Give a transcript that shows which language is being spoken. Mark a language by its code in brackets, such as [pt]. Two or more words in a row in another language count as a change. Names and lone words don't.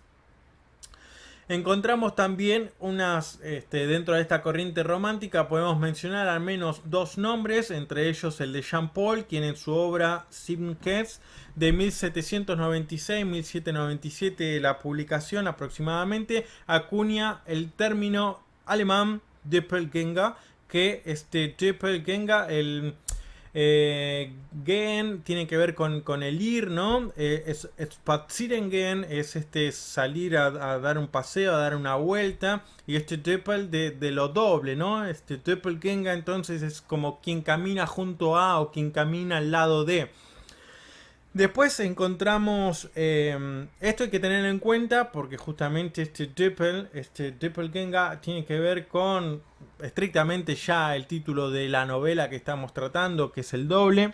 [es] Encontramos también dentro de esta corriente romántica podemos mencionar al menos dos nombres, entre ellos el de Jean Paul, quien en su obra Simkes de 1796-1797, la publicación aproximadamente, acuña el término alemán Doppelgänger, que [de] Doppelgänger, gehen [es] tiene que ver con el ir, ¿no? [de] Spazieren gehen [es] es salir a dar un paseo, a dar una vuelta. Y Doppel de lo doble, ¿no? Doppelgänger entonces es como quien camina junto a o quien camina al lado de. Después encontramos, esto hay que tenerlo en cuenta porque justamente Doppelgänger tiene que ver con estrictamente ya el título de la novela que estamos tratando, que es el doble.